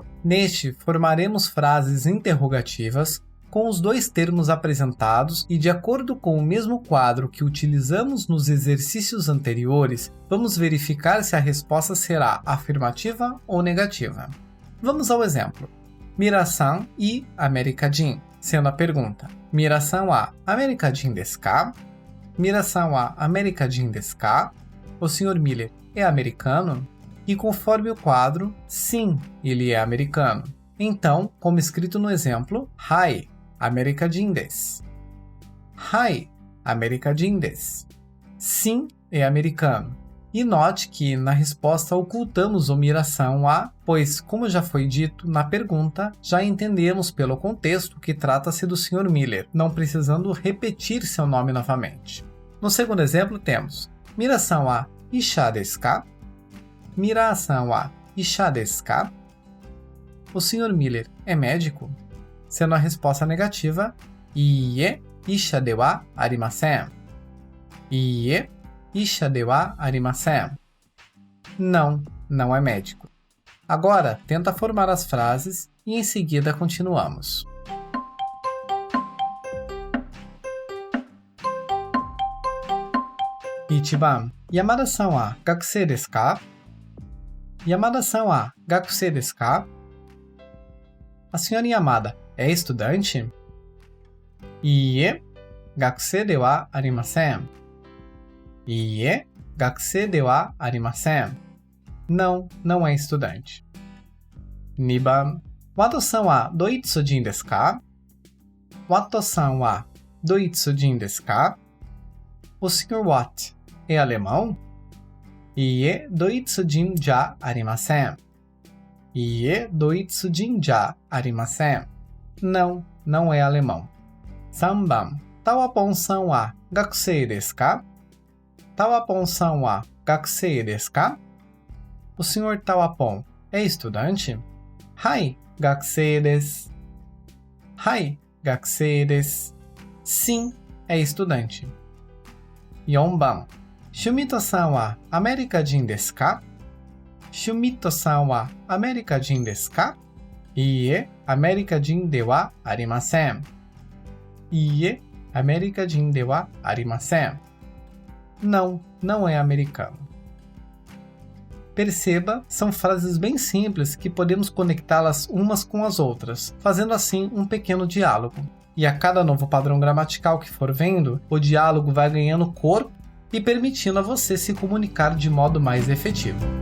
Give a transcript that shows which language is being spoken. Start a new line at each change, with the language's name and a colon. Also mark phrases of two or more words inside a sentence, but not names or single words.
Portuguese: Neste, formaremos frases interrogativas com os dois termos apresentados e, de acordo com o mesmo quadro que utilizamos nos exercícios anteriores, vamos verificar se a resposta será afirmativa ou negativa. Vamos ao exemplo. Mirasan e America-jin, sendo a pergunta
Japanese: ミラーさんはアメリカ人ですか? ミラーさんはアメリカ人ですか?
Portuguese: O Sr. Miller é americano? E conforme o quadro, sim, ele é americano. Então, como escrito no exemplo,
Japanese: はい、アメリカ人です. はい、アメリカ人です.
Portuguese: Sim, é americano. E note que na resposta ocultamos o
Japanese: ミラーさんは,
Portuguese: pois, como já foi dito na pergunta, já entendemos pelo contexto que trata-se do Sr. Miller, não precisando repetir seu nome novamente. No segundo exemplo temos
Japanese: ミラーさんは医者ですか? ミラーさんは医者ですか?
Portuguese: O Sr. Miller é médico? Sendo a resposta negativa,
Japanese: いいえ、医者ではありません. いいえ、医者ではありません.
Portuguese: Não, não é médico. Agora, tenta formar as frases e em seguida continuamos.
Japanese: 一番、山田さんは学生ですか? 山田さんは学生ですか?
Portuguese: A senhora Yamada é estudante?
Japanese: いいえ、学生ではありません. いいえ、学生ではありません.
Portuguese: Não, não é estudante.
Japanese: 二番、ワットさんはドイツ人ですか? ワットさんはドイツ人ですか?
Portuguese: O Sr. Watt é alemão?
Japanese: いいえ、ドイツ人じゃありません. いいえ、ドイツ人じゃありません.
Portuguese: Não, não é alemão.
Japanese: 三番、タワポンさんは学生ですか? タワポンさんは学生ですか?
Portuguese: O Sr. Tawapon é estudante?
Japanese: はい、学生です。はい、学生です.
Portuguese: Sim, é estudante.
Japanese: Yonban, シュミットさんはアメリカ人ですか? シュミットさんはアメリカ人ですか? いいえ、アメリカ人ではありません. Iie, アメリカ人ではありません.
Portuguese: Não, não é americano. Perceba, são frases bem simples que podemos conectá-las umas com as outras, fazendo assim um pequeno diálogo. E a cada novo padrão gramatical que for vendo, o diálogo vai ganhando corpo e permitindo a você se comunicar de modo mais efetivo.